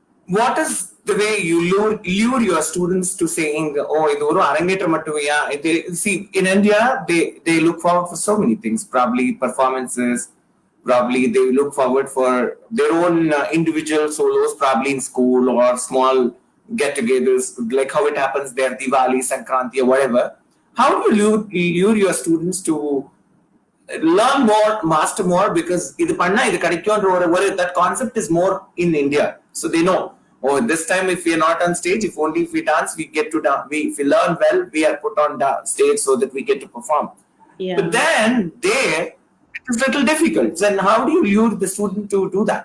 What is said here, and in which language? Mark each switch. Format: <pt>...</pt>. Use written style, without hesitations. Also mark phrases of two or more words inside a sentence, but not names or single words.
<en>what is the way you lure your students to saying,</en> <ta>ஓ, இது ஒரு அரங்கேற்றம் மட்டுமியா?</ta> <en>They see, in India they look forward for so many things, probably performances, probably they look forward for their own individual solos, probably in school or small get-togethers, like how it happens there, Diwali, Sankranti, or whatever. How do you lure your students to learn more, master more? Because</en> <ta>இது பண்ணா இது கடிக்கும்</ta> <en>or that concept is more in India, so they know, oh, this time if we are not on stage, if only if we dance we get to dance, if we learn well we are put on stage so that we get to perform. Yeah. But then there it is little difficult. Then how do you lure the student to do that?</en>